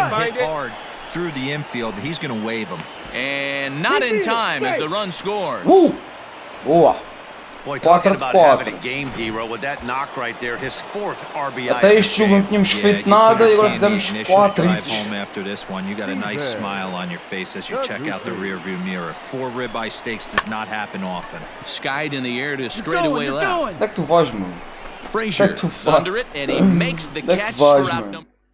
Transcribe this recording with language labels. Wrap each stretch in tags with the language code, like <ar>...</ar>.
<en>hit hard through the infield. He's going to wave him. And not in time as the run scores.</en> <pt>Boa.</pt> <en>Boy, talking about having a game, D-Row, with that knock right there, his 4th RBI.</en> <pt>Até este jogo não tínhamos feito nada e agora fizemos 4 hits.</pt> <en>Home after this one, you got a nice smile on your face as you check out the rearview mirror. 4 ribeye steaks does not happen often. Skied in the air to straightaway left.</en> <pt>Onde é que tu vais, mano?</pt> <en>Frazier under it, and he makes the catch for out number</en>